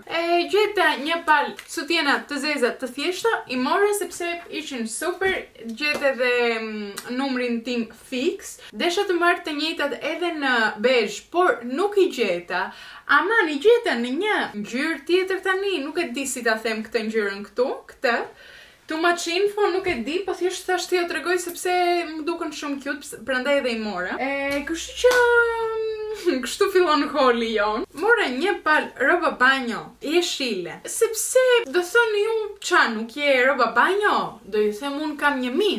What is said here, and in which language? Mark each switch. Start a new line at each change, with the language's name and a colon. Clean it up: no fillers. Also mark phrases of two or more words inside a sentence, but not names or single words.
Albanian: E gjeta një palë sutjena të zeza të thjeshta, i mora sepse ishin super, gjeta edhe numrin tim fix. Desha të marrë të njëjtat edhe në bezh, por nuk i gjeta. Aman, i gjeta në një ngjyrë tjetër tani, nuk e di si ta them këtë ngjyrën këtu, këtë.
English: Too much info,
Albanian: nuk e di, po thjesht thash t'ju tregoj sepse më duken shumë cute, prandaj edhe i mora. Kështu që kështu fillon holi jon. Mora një palë roba banjo jeshile, sepse do thoni ju qa nuk je roba banjo, do ju them unë kam një min.